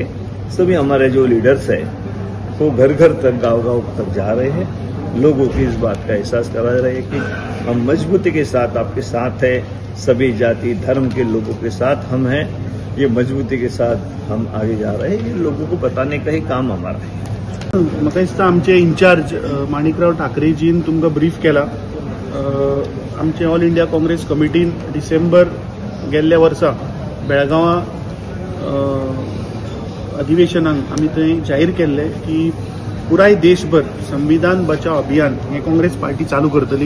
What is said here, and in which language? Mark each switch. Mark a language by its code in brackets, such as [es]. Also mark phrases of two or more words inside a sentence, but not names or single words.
[hi] सभी हमारे जो लीडर्स है वो घर घर तक, गांव तक जा रहे हैं, लोगों की इस बात का एहसास करा रहे हैं कि हम मजबूती के साथ आपके साथ है, सभी जाति धर्म के लोगों के साथ हम हैं। ये मजबूती के साथ हम आगे जा रहे हैं, ये लोगों को बताने का ही काम हमारा है। [kok] म्हाका दिसता आमचे इंचार्ज माणिकराव ठाकरेजीन तुमकां ब्रीफ केला। आमचे ऑल इंडिया काँग्रेस कमिटीन डिसेंबर गेल्ल्या वर्सा बेळगांवा अधिवेशनाक आमी थंय जाहीर केल्ले की पुराय देशभर संविधान बचाव अभियान हे काँग्रेस पार्टी चालू करतली।